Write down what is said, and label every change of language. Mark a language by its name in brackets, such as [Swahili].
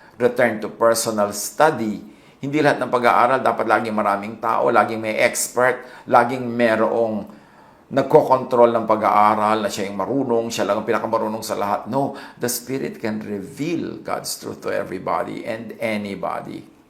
[English] Return to personal study. [Filipino] Hindi lahat ng pag-aaral dapat laging maraming tao, laging may expert, laging merong nagko-control ng pag-aaral na siya yung marunong, siya lang ang pinakamarunong sa lahat. [English] No, the Spirit can reveal God's truth to everybody and anybody.